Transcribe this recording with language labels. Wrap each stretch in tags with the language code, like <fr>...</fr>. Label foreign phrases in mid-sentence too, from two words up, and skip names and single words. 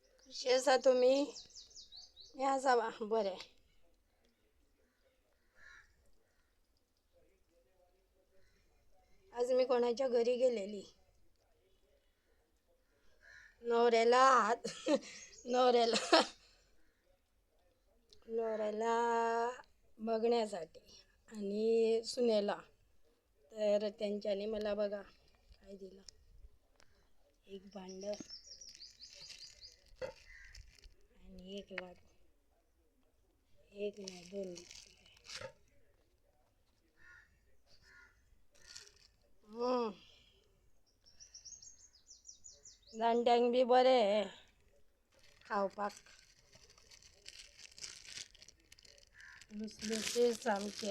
<kok>कशी आसा तुमी? हें आसा बरें.</kok> <mr>आज मी कोणाच्या घरी गेलेली. नवऱ्याला नवऱ्याला नवऱ्याला बघण्यासाठी आणि सुनेला. तर त्यांच्याने मला बघा काय दिलं. एक भांड आणि एक लाडू. एक नाही दोन. हम्म.</mr> <kok>जाणट्यांक बी बरें खावपाक. लुसलुशीत सामके.</kok>